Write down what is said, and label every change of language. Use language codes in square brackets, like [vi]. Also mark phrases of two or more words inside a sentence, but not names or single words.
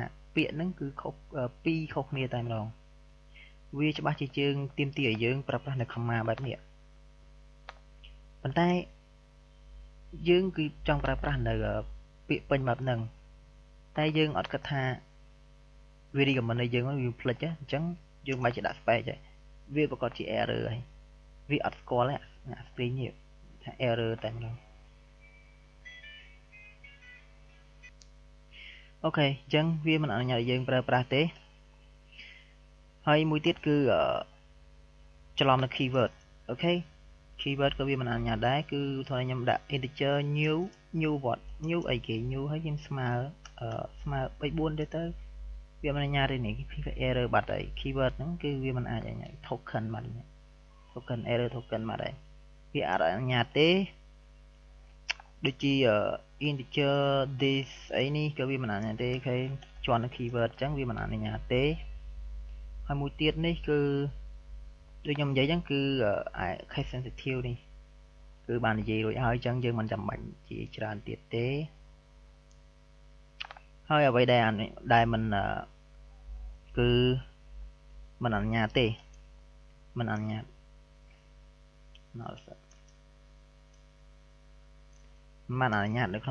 [km] ពាក្យហ្នឹងគឺខុសពីរខុសគ្នាតែម្ដងវាច្បាស់ជាយើងទាមទារឲ្យយើងប្រើប្រាស់នៅ comma បែបនេះប៉ុន្តែយើងគឺចង់ប្រើប្រាស់នៅពាក្យពេញបែបហ្នឹងតែយើងអត់គិតថាវា recommend ឲ្យយើងវាផ្លិចអញ្ចឹងយើងមិនបាច់ដាក់ space ទេវាប្រកាសជា error ហើយវាអត់ស្គាល់ទេអា string នេះថា error តែម្ដង អូខេអញ្ចឹងវាមិនអនុញ្ញាតឲ្យយើងប្រើប្រាស់ទេហើយមួយទៀតគឺច្រឡំនៅ keyword អូខេ keyword ក៏វាមិនអនុញ្ញាតដែរគឺថាខ្ញុំដាក់ [en] integer new what new [km] អីគេ new ហើយខ្ញុំស្មើ34ទៅវាមិនអនុញ្ញាតទេនេះវា error បាត់ហើយ keyword ហ្នឹងគឺវាមិនអាចអនុញ្ញាត token បាត់ [en] token error token [km] បាត់ហើយវាអត់អនុញ្ញាតទេដូចជា [en] integer this [km] អីនេះក៏វាមិនអនុញ្ញាតទេគេជាន់នៅ keyword អញ្ចឹងវាមិនអនុញ្ញាតទេហើយមួយទៀតនេះគឺដូចខ្ញុំនិយាយអញ្ចឹងគឺ [en] case sensitive [km] នេះគឺបាននិយាយរួចហើយអញ្ចឹងយើងមិនចាំបាច់ជាច្រើនទៀតទេ ហើយអ្វីដែលមិនគឺមិនអនុញ្ញាតទេមិនអនុញ្ញាតមិនអនុញ្ញាតនៅក្នុង